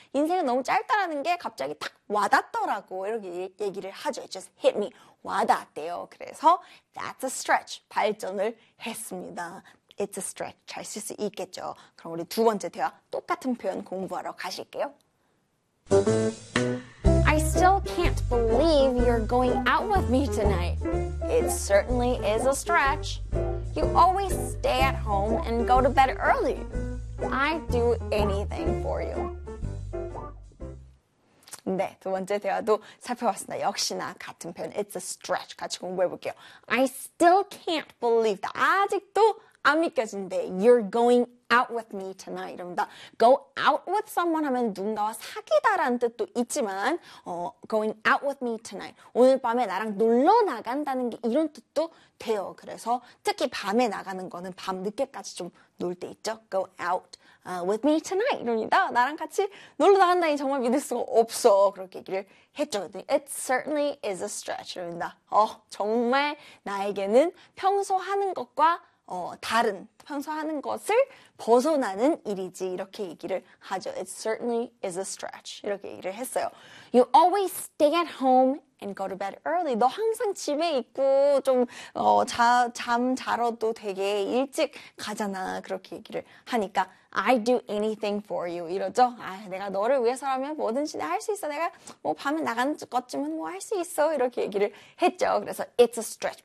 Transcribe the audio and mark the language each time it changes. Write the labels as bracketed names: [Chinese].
[Korean] 인생은 너무 짧다라는 게 갑자기 딱 와닿더라고. 이렇게 얘기를 하죠. [English] It just hit me. [Korean] 와닿대요. 그래서 [English] That's a stretch. [Korean] 발전을 했습니다. [English] It's a stretch. [Korean] 잘쓸수 있겠죠. 그럼 우리 두 번째 대화 똑같은 표현 공부하러 가실게요. [English] I still can't believe you're going out with me tonight. It certainly is a stretch. You always stay at home and go to bed early. I'd do anything for you. [Korean] 네, 두 번째 대화도 살펴봤습니다. 역시나 같은 표현, [English] It's a stretch. [Korean] 같이 공부해볼게요. [English] I still can't believe that. [Korean] 아직도 안 믿겨진대. [English] You're going out with me tonight. [Korean] 이럽니다. [English] Go out with someone [Korean] 하면 누군가와 사귀다라는 뜻도 있지만, [English] going out with me tonight. [Korean] 오늘 밤에 나랑 놀러 나간다는 게 이런 뜻도 돼요. 그래서 특히 밤에 나가는 거는 밤 늦게까지 좀놀때 있죠. [English] Go out with me tonight. [Korean] 이럽니다. 나랑 같이 놀러 나간다니 정말 믿을 수가 없어. 그렇게 얘기를 했죠. [English] It certainly is a stretch. [Korean] 이럽니다. 정말 나에게는 평소 하는 것과 다른 평소 하는 것을 벗어나는 일이지 이렇게 얘기를 하죠. [English] It certainly is a stretch. [Korean] 이렇게 얘기를 했어요. [English] You always stay at home and go to bed early. [Korean] 너 항상 집에 있고 좀어잠 자러도 되게 일찍 가잖아. 그렇게 얘기를 하니까 [English] I do anything for you. [Korean] 이러죠. 아, 내가 너를 위해서라면 뭐든지 내가 할수 있어. 내가 뭐 밤에 나간 것쯤은 뭐할수 있어. 이렇게 얘기를 했죠. 그래서 [English] it's a stretch.